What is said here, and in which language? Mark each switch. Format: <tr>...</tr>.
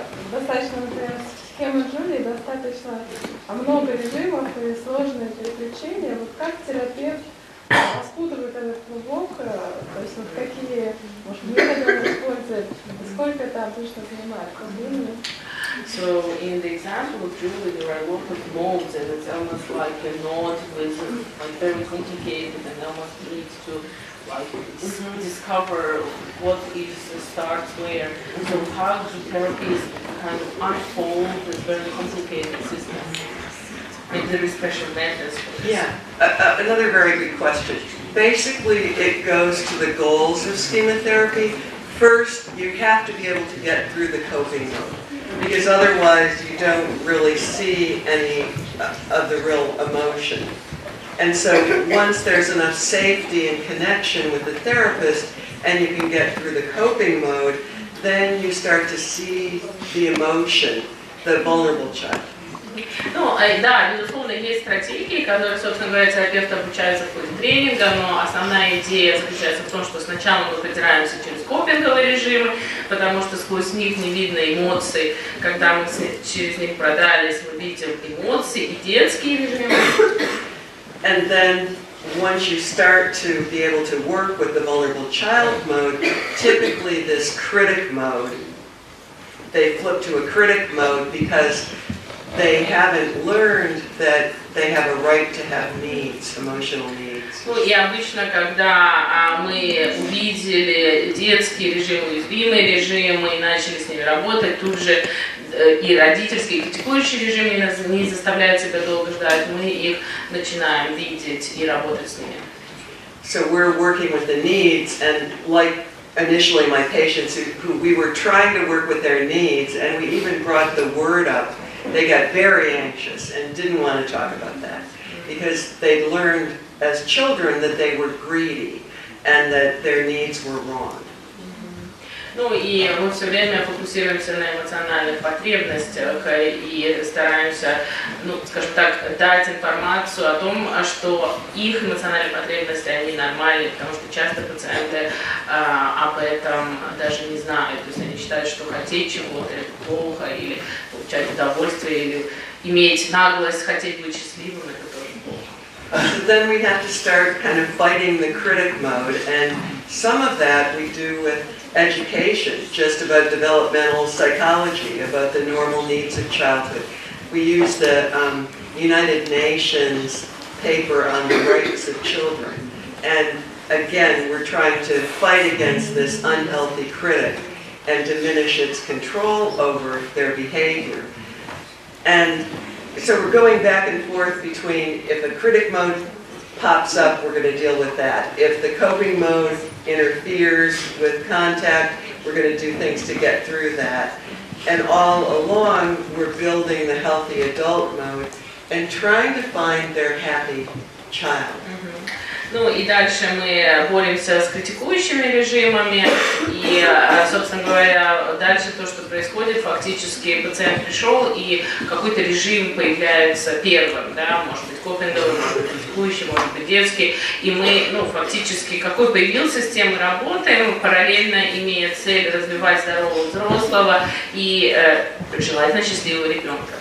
<ru>Достаточно, например, схемы Джулии достаточно много режимов и сложные переключения. Вот как терапевт распутывает этот клубок, то есть вот какие, может, методы он использует, сколько это обычно занимает по времени?</ru> <en>So in the example of Julie, there are a lot of modes, and it's almost like a knot with very complicated, and almost needs to discover what is starts where. So how do therapies kind of unfold this very complicated system? Maybe there is special methods for this. Yeah, another very good question. Basically, it goes to the goals of Schema-Therapy. First, you have to be able to get through the coping mode, because otherwise you don't really see any of the real emotion. And so once there's enough safety and connection with the therapist and you can get through the coping mode, then you start to see the emotion, the vulnerable child.</en> <ru>Ну, да, безусловно, есть стратегии, которые, собственно говоря, терапевты обучаются в ходе тренинга, но основная идея заключается в том, что сначала мы продираемся через копинговые режимы, потому что сквозь них не видно эмоций. Когда мы через них продрались, мы видим эмоции и детские режимы.</ru> <en>And then once you start to be able to work with the vulnerable child mode, typically this critic mode, they flip to a critic mode because they haven't learned that they have a right to have needs, emotional needs.</en> <ru>Ну и обычно, когда мы увидели детские режимы, уязвимые режимы и начали с ними работать, тут же и родительские, и критикующие режимы не заставляют себя долго ждать, мы их начинаем видеть и работать с ними.</ru> <en>So we're working with the needs, and like initially my patients who we were trying to work with their needs, and we even brought the word up. They got very anxious and didn't want to talk about that because they'd learned as children that they were greedy and that their needs were wrong.</en> <ru>Ну и мы все время фокусируемся на эмоциональных потребностях и стараемся, ну, скажем так, дать информацию о том, что их эмоциональные потребности, они нормальные, потому что часто пациенты об этом даже не знают. То есть они считают, что хотеть чего-то это плохо, или получать удовольствие, или иметь наглость хотеть быть счастливым, это тоже плохо.</ru> <en>So then we have to start kind of fighting the critic mode, and some of that we do with education, just about developmental psychology, about the normal needs of childhood. We use the United Nations paper on the rights of children, and again we're trying to fight against this unhealthy critic and diminish its control over their behavior. And so we're going back and forth between if a critic mode pops up, we're going to deal with that. If the coping mode interferes with contact, we're going to do things to get through that. And all along, we're building the healthy adult mode and trying to find their happy child.</en> <ru>Ну и дальше мы боремся с критикующими режимами, и, собственно говоря, дальше то, что происходит, фактически пациент пришел, и какой-то режим появляется первым, да, может быть копинговый, может быть критикующий, может быть детский, и мы, ну, фактически, какой появился, с тем мы работаем, параллельно имея цель развивать здорового взрослого и желательно счастливого ребенка.</ru>